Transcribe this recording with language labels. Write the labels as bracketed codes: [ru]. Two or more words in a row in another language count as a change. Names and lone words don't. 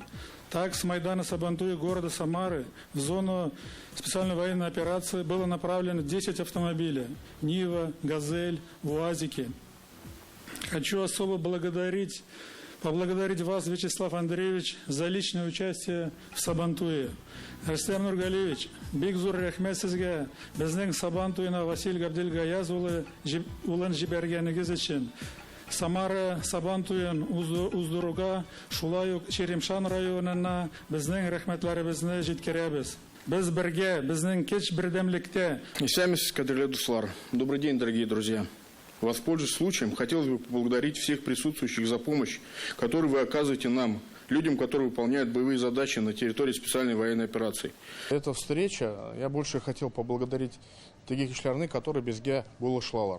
[ru] Так, с Майдана Сабантуя города Самары в зону специальной военной операции было направлено 10 автомобилей. Нива, Газель, УАЗики. Хочу особо поблагодарить вас, Вячеслав Андреевич, за личное участие в Сабантуе. [tt] Рустем Нургалиевич, бик зур рәхмәт сезгә безнең Сабантуена Василий Габделгаяз улын җибәргәнегез өчен. Самара Сабантуен уздыруга, шулай ук Черемшан районына безнең рәхмәтләребезне җиткерәбез. Без бергә, безнең кеч бердәмлектә. Исәмез, кадерле дуслар. [ru] Добрый день, дорогие друзья. Воспользуясь случаем, хотелось бы поблагодарить всех присутствующих за помощь, которую вы оказываете нам, людям, которые выполняют боевые задачи на территории специальной военной операции. Эта встреча, я больше хотел поблагодарить таких кишләрне, которые [tt] безгә булы шлалар.